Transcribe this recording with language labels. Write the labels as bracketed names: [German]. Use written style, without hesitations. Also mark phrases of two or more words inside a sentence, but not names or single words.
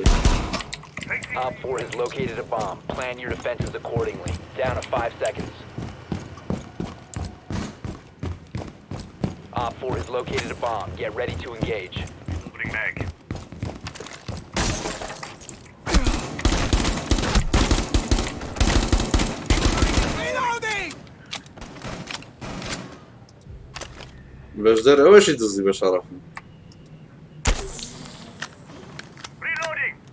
[English] Op 4 has located a bomb. Plan your defenses accordingly. Down to 5 seconds. Op 4 has located a bomb. Get ready to engage. Opening mag. بجدر اواش يدزي بشرف Reloading.